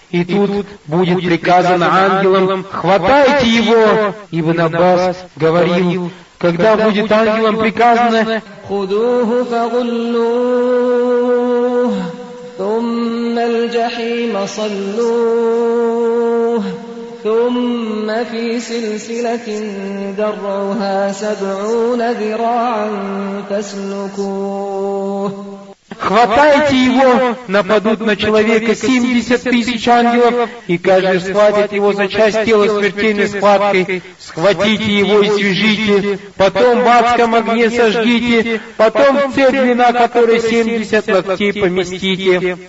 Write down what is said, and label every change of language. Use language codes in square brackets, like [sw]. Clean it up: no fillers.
[ru] И тут будет приказано ангелам: хватайте его. Ибн Аббас говорил, когда будет ангелам приказано: [ar] худуху фагуллух, тумма ль-джахима саллух. ثم في سلسلة درعها سبعون ذراعا فاسلكوه. [ru] Хватайте его, нападут на человека 70 тысяч ангелов, и каждый схватит его за часть тела смертельной схваткой. Схватите его и свяжите, потом в адском огне сожгите, потом в цепь длина которой 70 локтей поместите.